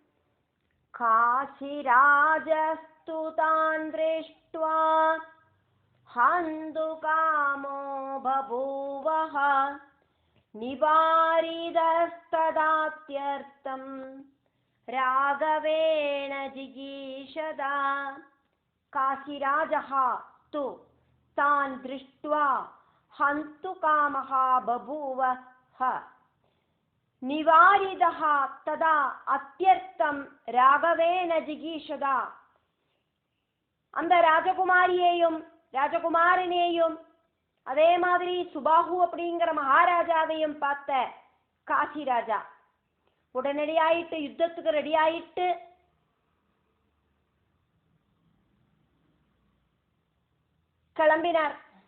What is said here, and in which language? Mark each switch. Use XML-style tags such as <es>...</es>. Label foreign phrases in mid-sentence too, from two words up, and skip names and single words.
<sa>काशिराजस्तु तान् दृष्ट्वा हन्तुकामो बभूवह निवारितस्तदात्यर्थं राघवेण जिगीषता. காசிராஜः तु तान् दृष्ट्वा हन्तुकामः बभूवः निवारितः तदा अत्यर्थं राघवेण जिगीषदा.</sa> <ta>அந்த ராஜகுமாரியையும் ராஜகுமாரனையும் அதே மாதிரி சுபாஹு அப்படிங்கிற மகாராஜாவையும் பார்த்த காசி ராஜா உடனடியாயிட்டு யுத்தத்துக்கு ரெடி ஆயிட்டு கிளம்பினார்.</ta>